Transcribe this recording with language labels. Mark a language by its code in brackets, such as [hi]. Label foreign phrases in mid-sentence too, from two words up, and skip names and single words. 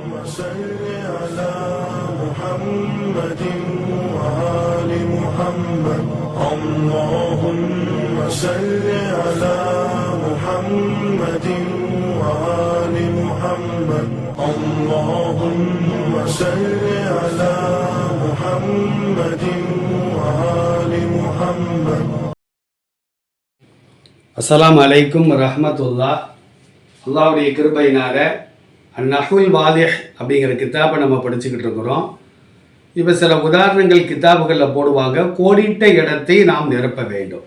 [ar] صل على محمد وآل محمد اللهم صل على محمد وآل محمد اللهم صل على محمد وآل محمد. السلام عليكم ورحمة الله. [ta] அல்லாஹ்வுடைய கிருபையினால அந்நஹ்வுல் வாதிஹ் அப்படிங்கிற கித்தாபை நம்ம படிச்சுக்கிட்டு இருக்கிறோம். இப்போ சில உதாரணங்கள் கித்தாபுகளில் போடுவாங்க, கோடிட்ட இடத்தை நாம் நிரப்ப வேண்டும்.